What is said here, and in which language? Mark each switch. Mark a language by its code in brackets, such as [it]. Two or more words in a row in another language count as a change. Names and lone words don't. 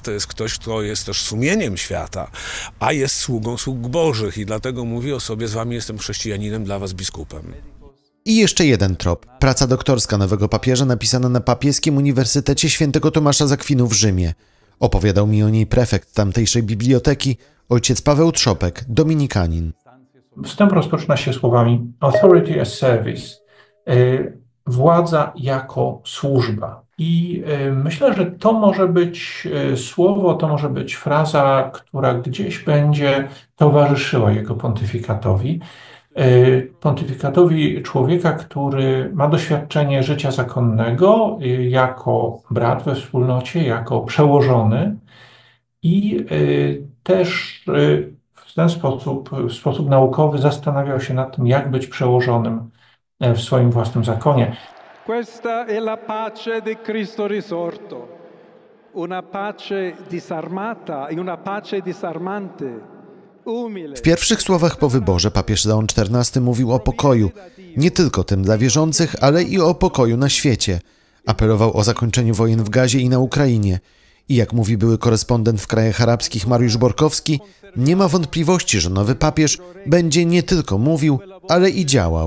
[pl] To jest ktoś, kto jest też sumieniem świata, a jest sługą sług Bożych i dlatego mówi o sobie: z wami jestem chrześcijaninem, dla was biskupem. I jeszcze jeden trop. Praca doktorska nowego papieża napisana na Papieskim Uniwersytecie Świętego Tomasza z Akwinu w Rzymie. Opowiadał mi o niej prefekt tamtejszej biblioteki, ojciec Paweł Trzopek, dominikanin. Wstęp rozpoczyna się słowami [en] authority as service, [pl] władza jako służba. I myślę, że to może być słowo, to może być fraza, która gdzieś będzie towarzyszyła jego pontyfikatowi. Pontyfikatowi człowieka, który ma doświadczenie życia zakonnego jako brat we wspólnocie, jako przełożony i też w ten sposób, w sposób naukowy zastanawiał się nad tym, jak być przełożonym w swoim własnym zakonie. [it] Questa è la pace di Cristo risorto, una pace disarmata e una pace disarmante. [pl] W pierwszych słowach po wyborze papież Leon XIV mówił o pokoju, nie tylko tym dla wierzących, ale i o pokoju na świecie. Apelował o zakończeniu wojen w Gazie i na Ukrainie. I jak mówi były korespondent w krajach arabskich Mariusz Borkowski, nie ma wątpliwości, że nowy papież będzie nie tylko mówił, ale i działał.